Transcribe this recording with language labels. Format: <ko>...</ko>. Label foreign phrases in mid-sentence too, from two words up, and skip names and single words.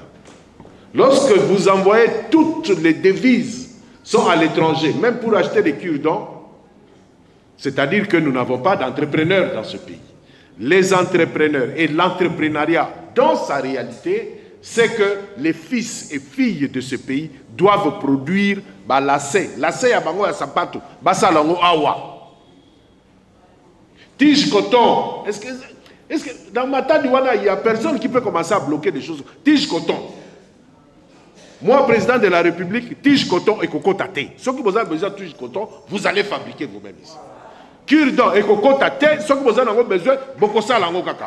<fr>Lorsque vous envoyez toutes les devises sont à l'étranger, même pour acheter des cure-dents, c'est-à-dire que nous n'avons pas d'entrepreneurs dans ce pays. Les entrepreneurs et l'entrepreneuriat dans sa réalité, c'est que les fils et filles de ce pays doivent produire lacet.</fr> <ln>Lacet ya bango ya sapato, basalango awa.</ln> <fr>Tige coton. Est-ce que dans ma tête, il n'y a personne qui peut commencer à bloquer des choses? Tige coton. Moi, président de la République, tige coton et coco tate. Ceux qui vous avez besoin de tige coton, vous allez fabriquer vous-même ici. Cure-dent et coco tate, ceux qui vous avez besoin, beaucoup ça lango cacao.</fr>